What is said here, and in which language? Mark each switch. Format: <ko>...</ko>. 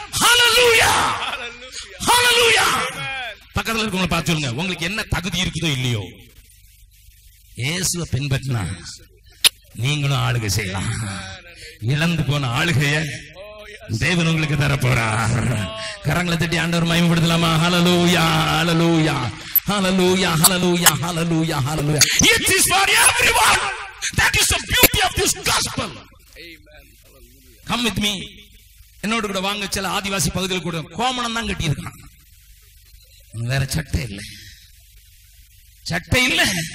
<ta>ஹல்லேலூயா, ஹல்லேலூயா. பக்கத்துல இருக்கவங்களை பார்த்து சொல்லுங்க, உங்களுக்கு என்ன தகுதி இருக்குதோ இல்லையோ, இயேசுவை பின்பற்றினா நீங்களும் ஆளுகை செய்யலாம். இழந்து போன ஆளுகைய தேவன் உங்களுக்கு தர போறார். கரங்களை தட்டி ஆண்டவர் மகிமைப்படுத்தலாமா? ஹல்லேலூயா, ஹல்லேலூயா, ஹல்லேலூயா, ஹல்லேலூயா, ஹல்லேலூயா, ஹல்லேலூயா.</ta> <en>It is for everyone. That is the beauty of this gospel. Amen. Come with me.</en> <ta>என்னோட கூட வாங்க. சில ஆதிவாசி பகுதியில் கூட கோமணம் தான் கட்டி இருக்கான், வேற சட்டை இல்லை, சட்டை இல்லை.</ta>